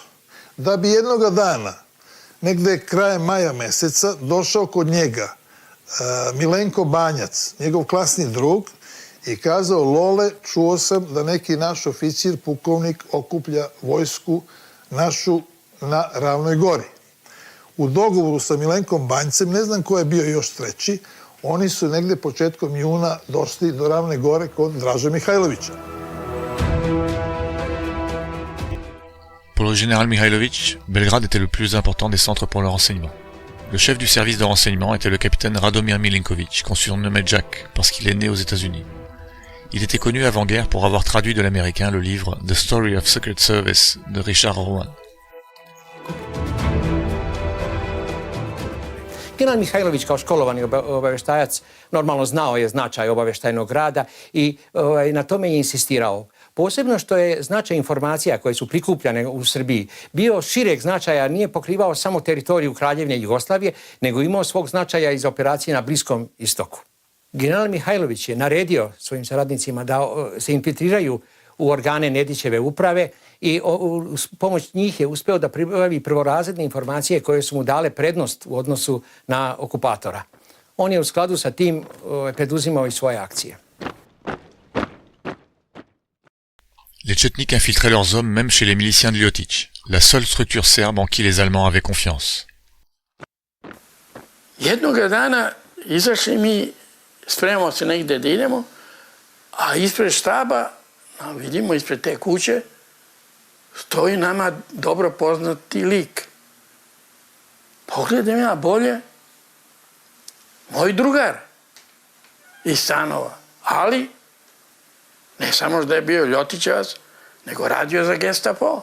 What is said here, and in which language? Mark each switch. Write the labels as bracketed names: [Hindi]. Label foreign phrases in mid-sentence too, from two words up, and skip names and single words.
[Serbian] Da bi jednoga dana, negde krajem maja meseca, došao kod njega Milenko Banjac, njegov klasni drug, i kazao: Lole, čuo sam da neki naš oficir, pukovnik, okuplja vojsku našu na Ravnoj gori. U dogovoru sa Milenkom Banjcem, ne znam ko je bio još treći, oni su negde početkom juna došli do Ravne gore kod Draže Mihajlovića. [French] Pour le général Mihailović, Belgrade était le plus important des centres pour le renseignement. Le chef du service de renseignement était le capitaine Radomir Milinković, qu'on surnommait Jack parce qu'il est né aux États-Unis. Il était connu avant-guerre pour avoir traduit de l'américain le livre The Story of Secret Service de Richard Rowan. [Serbian] General Mihajlović kao školovani obaveštajac normalno znao je značaj obaveštajnog rada i na tome je insistirao. Posebno što je značaj informacija koje su prikupljane u Srbiji bio šireg značaja, nije pokrivao samo teritoriju Kraljevine Jugoslavije, nego imao svog značaja iz operacije na Bliskom istoku. General Mihajlović je naredio svojim saradnicima da se infiltriraju u organe Nedićeve uprave i uz pomoć njih je uspeo da pribavi prvorazredne informacije koje su mu dale prednost u odnosu na okupatora. On je u skladu sa tim preduzimao i svoje akcije. [French] Les Tchetniks infiltraient leurs hommes même chez les miliciens de Ljotić, la seule structure serbe en qui les Allemands avaient confiance. [Serbian] Jednoga dana izašli mi, spremamo se negde da idemo, a ispred štaba, vidimo ispred te kuće, stoji nama dobro poznati lik. Pogledam ja bolje, moj drugar iz stanova, ali ne samo da je bio Ljotićevac, nego radio za Gestapo.